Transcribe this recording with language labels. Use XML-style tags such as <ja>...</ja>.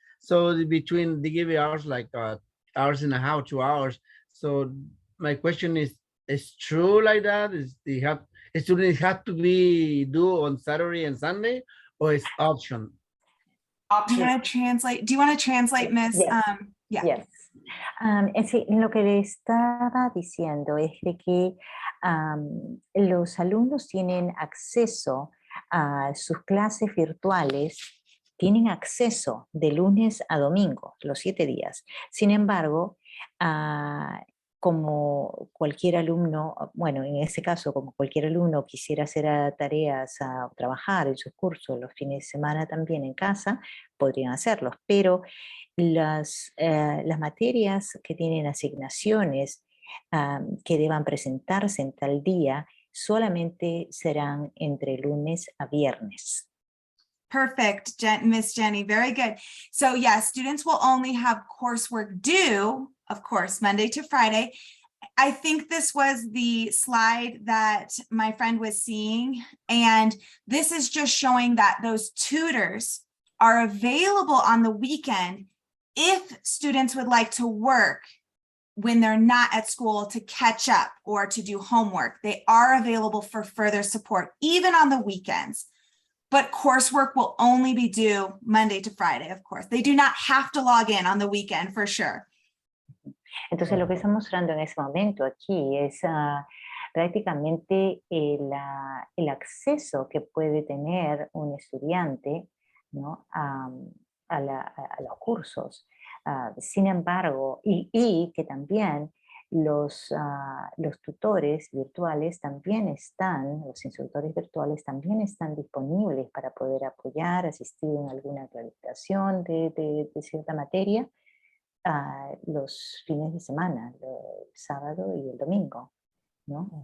<en>So between they give you hours like hours and a half, 2 hours. So my question is true like that? Students have to be due on Saturday and Sunday, or it's option? Do you want to translate? Do you want to translate, Miss? Yes. Yeah. Yes.</en> <es>Sí, lo que le estaba diciendo es de que los alumnos tienen acceso a sus clases virtuales, tienen acceso de lunes a domingo, los 7 días. Sin embargo, como cualquier alumno, bueno, en este caso, como cualquier alumno quisiera hacer tareas a trabajar en sus cursos los fines de semana también en casa, podrían hacerlos, pero las materias que tienen asignaciones que deban presentarse en tal día solamente serán entre lunes a viernes.</es> <en>Perfect, Miss Jenny, very good. So yes, students will only have coursework due, of course, Monday to Friday. I think this was the slide that my friend was seeing, and this is just showing that those tutors are available on the weekend if students would like to work when they're not at school to catch up or to do homework. They are available for further support, even on the weekends. But coursework will only be due Monday to Friday, of course. They do not have to log in on the weekend for sure.</en> <es>Entonces lo que está mostrando en ese momento aquí es prácticamente el acceso que puede tener un estudiante, ¿no? a los cursos. Sin embargo, y que también los tutores virtuales también están, los instructores virtuales también están disponibles para poder apoyar, asistir en alguna acreditación de cierta materia los fines de semana, el sábado y el domingo, ¿no?</es>